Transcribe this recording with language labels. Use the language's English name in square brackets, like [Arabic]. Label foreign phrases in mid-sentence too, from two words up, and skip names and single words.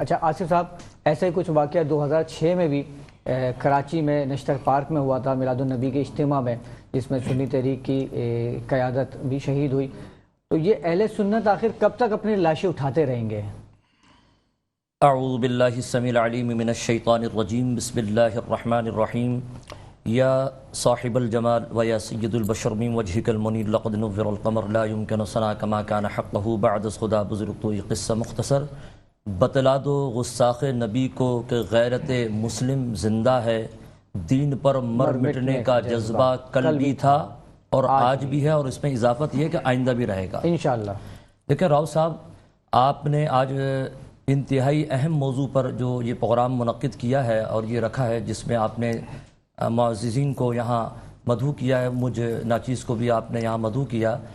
[Urdu] اچھا آصف صاحب، ایسا ہی کچھ واقعہ 2006 میں بھی کراچی میں نشتر پارک میں ہوا تھا، میلاد النبی کے اجتماع میں، جس میں سنی تحریک کی قیادت بھی شہید ہوئی۔ تو یہ اہل سنت آخر کب تک اپنی لاشیں اٹھاتے رہیں گے؟ [Arabic] اعوذ باللہ السمیع العلیم من الشیطان الرجیم، بسم اللہ الرحمن الرحیم۔ یا صاحب الجمال و یا سید البشر من وجهک المنیر لقد نور القمر لا يمكن ثنا كما كان حقه [Persian] بعد از خدا بزرگ تو یہ قصہ مختصر [Urdu] بتلا دو غستاخ نبی کو کہ غیرت مسلم زندہ ہے، دین پر مر مٹنے کا جذبہ کل بھی تھا اور آج بھی ہے، اور اس میں اضافت یہ ہے کہ آئندہ بھی رہے گا انشاءاللہ۔ دیکھیں راؤ صاحب، آپ نے آج انتہائی اہم موضوع پر جو یہ پروگرام منعقد کیا ہے اور یہ رکھا ہے، جس میں آپ نے معززین کو یہاں مدعو کیا ہے، مجھے ناچیز کو بھی آپ نے یہاں مدعو کیا۔